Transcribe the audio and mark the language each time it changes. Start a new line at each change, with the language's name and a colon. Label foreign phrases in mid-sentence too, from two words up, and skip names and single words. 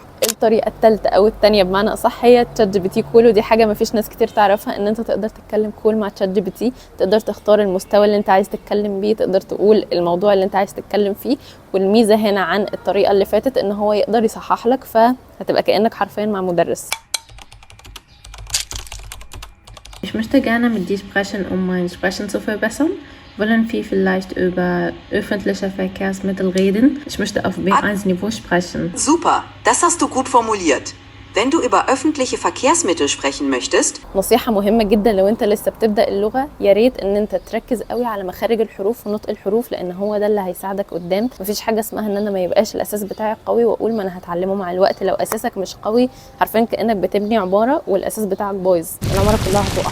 Arabic: الطريقه الثالثه او الثانيه بمعنى اصح هي تشات جي بي تي كول، ودي حاجه ما فيش ناس كتير تعرفها، ان انت تقدر تتكلم كول مع تشات جي بي تي، تقدر تختار المستوى اللي انت عايز تتكلم بيه، تقدر تقول الموضوع اللي انت عايز تتكلم فيه. والميزه هنا عن الطريقه اللي فاتت ان هو يقدر يصحح لك، فهتبقى كانك حرفيا مع مدرس.
German: Ich möchte gerne mit dir sprechen, mein Sprechen zu verbessern. Wollen wir vielleicht über öffentliche Verkehrsmittel reden? Ich möchte auf B1-Niveau sprechen. Super, das hast du gut formuliert. Wenn du über öffentliche Verkehrsmittel sprechen möchtest.
Arabic: نصيحة مهمة جدا لو انت لسه بتبدأ اللغة، يا ريت ان انت تركز قوي على مخارج الحروف ونطق الحروف، لان هو ده اللي هيساعدك قدام. مفيش حاجة اسمها ان انا ما يبقاش الاساس بتاعي قوي واقول ما انا هتعلمه مع الوقت. لو اساسك مش قوي حرفيا كأنك بتبني عبارة والاساس بتاعك بايظ، العمارة كلها هتقع.